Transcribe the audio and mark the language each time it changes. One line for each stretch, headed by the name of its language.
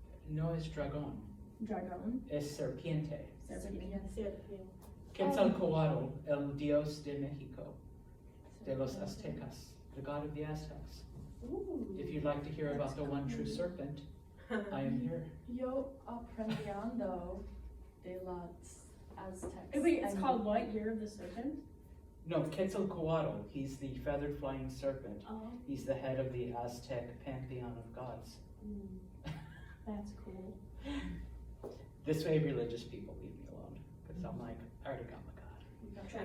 Spanish: No es dragón. Dragón. Es serpiente. Serpiente. Quetzalcoatl, el dios de Mexico, de los Aztecas, the god of the Aztecs. Ooh.
English: If you'd like to hear about the one true serpent, I am here.
Spanish: Yo aprendiendo de los Aztecs.
English: Wait, it's and- called what? Year of the Serpent? No, Quetzalcoatl, he's the feathered flying serpent. Oh. He's the head of the Aztec pantheon of gods. That's cool. This way religious people leave me alone, because I'm like, I already got my